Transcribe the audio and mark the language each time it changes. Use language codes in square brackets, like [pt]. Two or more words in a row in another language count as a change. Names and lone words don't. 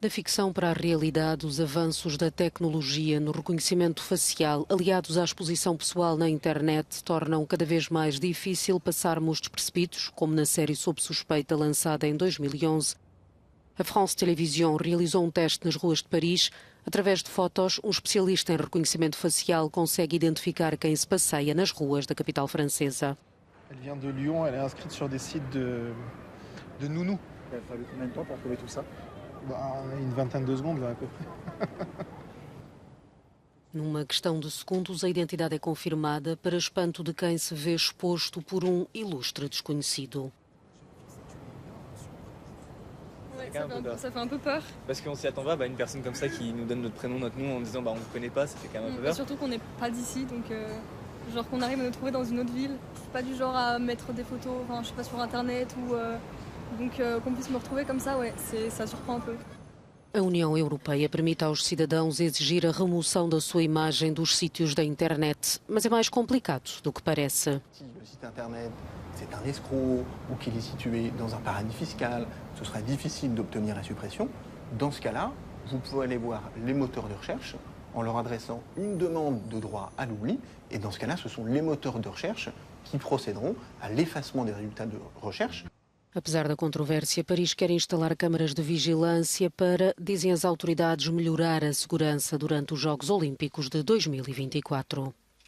[pt] Da ficção para a realidade, os avanços da tecnologia no reconhecimento facial, aliados à exposição pessoal na internet, tornam cada vez mais difícil passarmos despercebidos, como na série Sob Suspeita, lançada em 2011. A France Télévisions realizou um teste nas ruas de Paris. Através de fotos, um especialista em reconhecimento facial consegue identificar quem se passeia nas ruas da capital francesa. [fr] Elle vient de Lyon, elle est inscrite sur des sites de nounous. Il a fallu combien de temps pour trouver tout ça? Une vingtaine de secondes, là, à peu près. Numa questão de segundos, a identidade é confirmada para espanto de quem se vê exposto por um ilustre desconhecido. Ça fait un peu peur. Parce qu'on s'y attend pas, une personne comme ça qui nous donne notre prénom, notre nom en disant on ne connaît pas, ça fait quand même un peu peur. Surtout qu'on n'est pas d'ici, donc genre qu'on arrive à nous trouver dans une autre ville. Pas du genre à mettre des photos, enfin je sais pas, sur internet ou donc qu'on puisse me retrouver comme ça, ouais, ça surprend un peu. [pt] A União Europeia permite aos cidadãos exigir a remoção da sua imagem dos sítios da internet, mas é mais complicado do que parece. [fr] Si le site internet c'est un escroc ou qu'il est situé dans un paradis fiscal, ce sera difficile d'obtenir la suppression. Dans ce cas-là, vous pouvez aller voir les moteurs de recherche en leur adressant une demande de droit à l'oubli. Et dans ce cas-là, ce sont les moteurs de recherche qui procéderont à l'effacement des résultats de recherche. [pt] Apesar da controvérsia, Paris quer instalar câmaras de vigilância para, dizem as autoridades, melhorar a segurança durante os Jogos Olímpicos de 2024.